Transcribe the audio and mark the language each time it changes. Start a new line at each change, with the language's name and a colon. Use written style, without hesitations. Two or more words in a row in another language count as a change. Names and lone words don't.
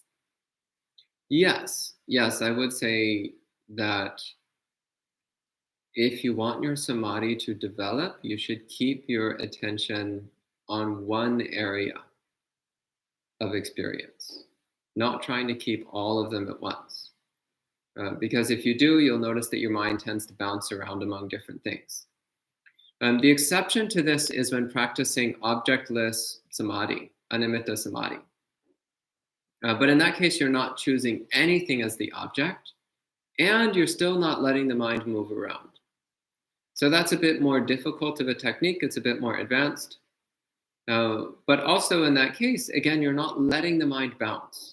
English: Yes, I would say that if you want your samadhi to develop, you should keep your attention on one area of experience, not trying to keep all of them at once. Because if you do, you'll notice that your mind tends to bounce around among different things. The exception to this is when practicing objectless samadhi,
Pali: animitta samadhi.
English: But in that case, you're not choosing anything as the object, and you're still not letting the mind move around. So that's a bit more difficult of a technique. It's a bit more advanced. But also in that case, again, you're not letting the mind bounce.